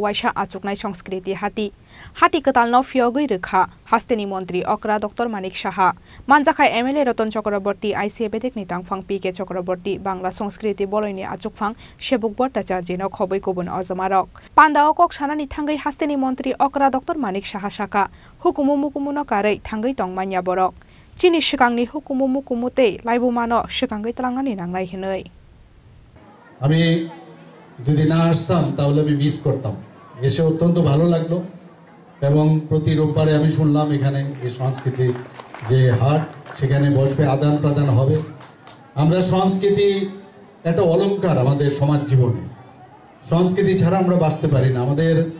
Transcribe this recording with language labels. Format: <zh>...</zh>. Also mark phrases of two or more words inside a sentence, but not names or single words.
<trp>waisa achuknai Sanskriti Hati Hati ketalno Phiyogwi Rwkha Hasteni Mantri Okra Dr.Manik Saha Manjakhai MLA Roton Chakraborty ICA Bedekni tangphang PK Chakraborty Bangla Sanskriti Boloini achukphang Sebuk Bhattacharya no khoboi kubun ojamarok Pandao kok Sanani Thangwi Hasteni Mantri Okra Dr.Manik Saha Sakha Hukumu Mukumuno Karwi Thangwi Tong Manya Borok Chini Swkangni Hukumu Mukumu tei Laibuma no Swkangni Twlangnani Nangnai hinoi</trp> <bn>আমি যদি না আসতাম তাহলে আমি মিস করতাম এসে অত্যন্ত ভালো লাগলো এবং প্রতি রোববারে আমি শুনলাম এখানে এই সংস্কৃতি যে হাট সেখানে বসবে আদান প্রদান হবে আমরা সংস্কৃতি একটা অলংকার আমাদের সমাজ জীবনে সংস্কৃতি ছাড়া আমরা বাঁচতে পারি না আমাদের</bn>